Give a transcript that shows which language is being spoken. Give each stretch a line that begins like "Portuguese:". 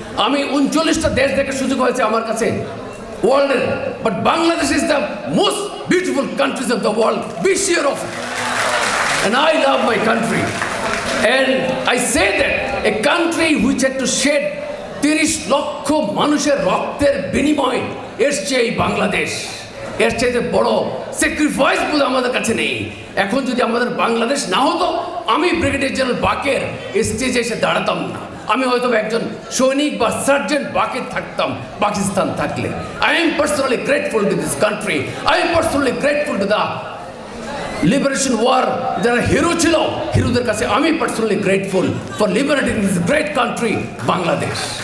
Bangla: আমি 39টা দেশ দেখার সুযোগ হয়েছে আমার কাছে ওয়ার্ল্ডের, but
English: Bangladesh is the most beautiful countries of the world. Be sure of it. And I love my country. And I say that a country which had to shed 30
Bangla: লক্ষ মানুষের রক্তের বিনিময় এসছে এই বাংলাদেশ। এর চাইতে বড় স্যাক্রিফাইস বোধ আমাদের কাছে নেই। এখন যদি আমাদের বাংলাদেশ না হতো, আমি ব্রিগেডিয়ার জেনারেল বাকের স্টেজে এসে দাঁড়াতাম না। আমি হয়তো একজন সৈনিক বা সার্জেন্ট বাকের থাকতাম পাকিস্তান থাকলে।
English: I am personally grateful to this country. I am personally grateful to the liberation war
Bangla: যারা হিরো ছিল, হিরোদের কাছে আমি
English: Personally grateful for liberating this great country Bangladesh.